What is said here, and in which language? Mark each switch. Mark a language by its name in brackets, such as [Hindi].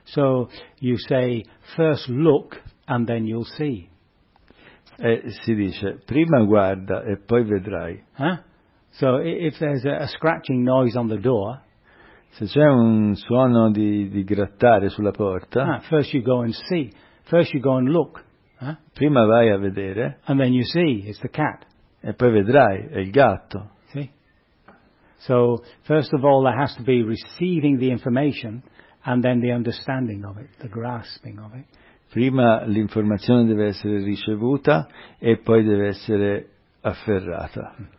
[English] So you say first look and then you'll see. [Italian] E si dice prima guarda e poi vedrai. [English] So if there's a scratching noise on the door. [Italian] Se c'è un suono di grattare sulla porta. [English] First you go and see. First you go and look. [Italian] Prima vai a vedere. [English] And then you see, it's the cat. [Italian] E poi vedrai, è il gatto. Sì. [English] So, first of all, there has to be receiving the information, and then the understanding of it, the grasping of it. [Italian] Prima l'informazione deve essere ricevuta, e poi deve essere afferrata.